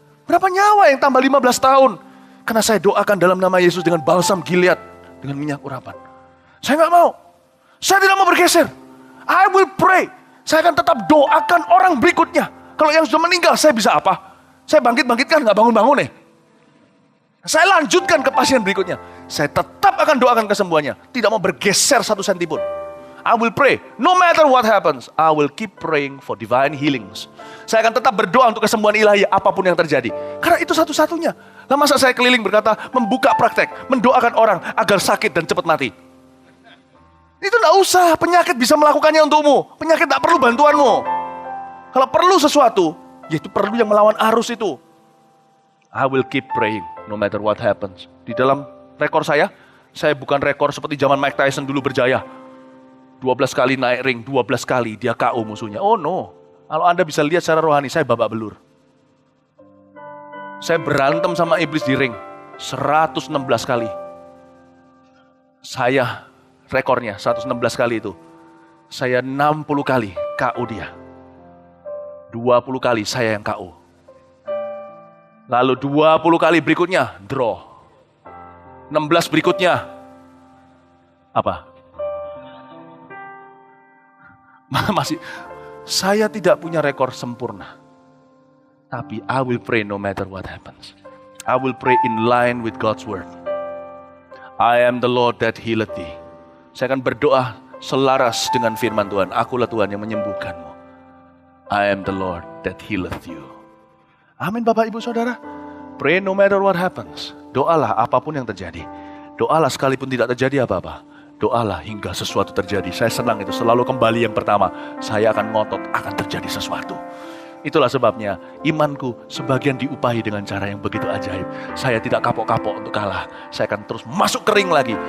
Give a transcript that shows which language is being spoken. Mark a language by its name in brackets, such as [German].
[Indonesian] Berapa nyawa yang tambah 15 tahun? Karena saya doakan dalam nama Yesus dengan balsam Gilead, dengan minyak urapan. Saya gak mau. Saya tidak mau bergeser. I will pray. Saya akan tetap doakan orang berikutnya. Kalau yang sudah meninggal, saya bisa apa? Saya bangkit-bangkitkan, gak bangun-bangun nih. Saya lanjutkan ke pasien berikutnya. Saya tetap akan doakan kesembuhannya. Tidak mau bergeser satu senti pun. I will pray. [English] No matter what happens, I will keep praying for divine healings. [Indonesian] Saya akan tetap berdoa untuk kesembuhan ilahi apapun yang terjadi. Karena itu satu-satunya. Lah masa saya keliling berkata, membuka praktek, mendoakan orang agar sakit dan cepat mati. Itu enggak usah, penyakit bisa melakukannya untukmu. Penyakit enggak perlu bantuanmu. Kalau perlu sesuatu, yaitu perlu yang melawan arus itu. [English] I will keep praying no matter what happens. [Indonesian] Di dalam rekor saya bukan rekor seperti zaman Mike Tyson dulu berjaya. 12 kali naik ring, 12 kali dia KO musuhnya. Oh no. Kalau Anda bisa lihat secara rohani, saya babak belur. Saya berantem sama iblis di ring 116 kali. Saya rekornya 116 kali itu. Saya 60 kali KO dia. 20 kali saya yang KO. Lalu 20 kali berikutnya draw. 16 berikutnya apa? Masih, saya tidak punya rekor sempurna. [English] Tapi I will pray no matter what happens. I will pray in line with God's word. I am the Lord that healeth thee. [Indonesian] Saya akan berdoa selaras dengan firman Tuhan. Akulah Tuhan yang menyembuhkanmu. [English] I am the Lord that healeth you. Amin Bapak Ibu Saudara. Pray no matter what happens. [Indonesian] Doalah apapun yang terjadi. Doalah sekalipun tidak terjadi apa-apa. Doalah hingga sesuatu terjadi. Saya senang itu selalu kembali yang pertama. Saya akan ngotot, akan terjadi sesuatu. Itulah sebabnya imanku sebagian diupahi dengan cara yang begitu ajaib. Saya tidak kapok-kapok untuk kalah. Saya akan terus masuk kering lagi.